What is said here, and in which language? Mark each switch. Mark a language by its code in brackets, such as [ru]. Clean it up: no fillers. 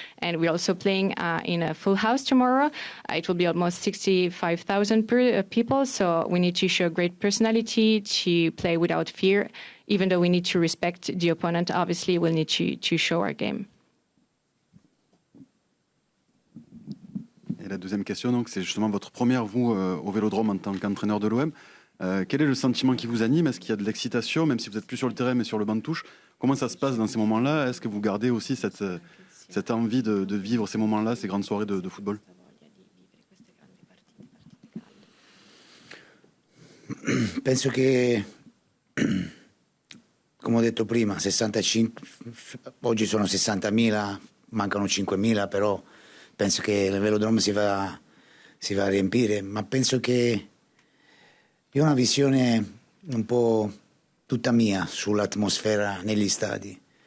[en] And we're also playing in a full house tomorrow. It will be almost 65,000 people. So we need to show great personality, to play without fear. Even though we need to respect the opponent, obviously we'll need to show our game. [fr] Et la deuxième question, donc, c'est justement votre première, vous, au Vélodrome en tant qu'entraîneur de l'OM. Quel est le sentiment qui vous anime? Est-ce qu'il y a de l'excitation, même si vous n'êtes plus sur le terrain, mais sur le banc de touche? Comment ça se passe dans ces moments-là? Est-ce que vous gardez aussi cette envie de vivre ces moments-là, ces grandes soirées de football? [it] Penso che, come ho detto prima, 65, oggi sono 60.000, mancano 5.000, però penso che il Velodrome si va a riempire, ma penso che io ho una visione un po' tutta mia sull'atmosfera negli stadi.